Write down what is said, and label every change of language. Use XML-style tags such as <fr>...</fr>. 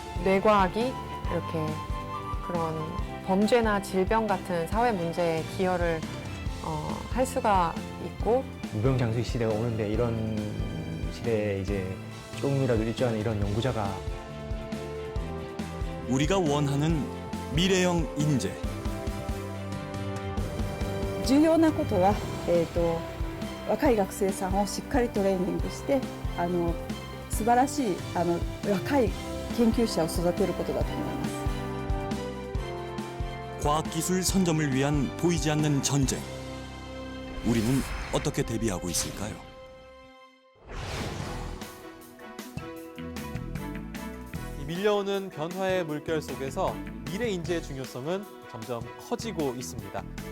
<ko>뇌과학이 이렇게 그런 범죄나 질병 같은 사회 문제에 기여를 할 수가 있고, 무병장수의 시대가 오는데 이런 시대에 이제 조금이라도 일조하는 이런 연구자가 우리가 원하는 미래형 인재.</ko> <ja>重要なことは、若い学生さんをしっかりトレーニングして素晴らしい若い研究者を育てることだと思います。</ja> <ko>과학기술 선점을 위한 보이지 않는 전쟁. 우리는 어떻게 대비하고 있을까요? 이 밀려오는 변화의 물결 속에서 미래 인재의 중요성은 점점 커지고 있습니다.</ko>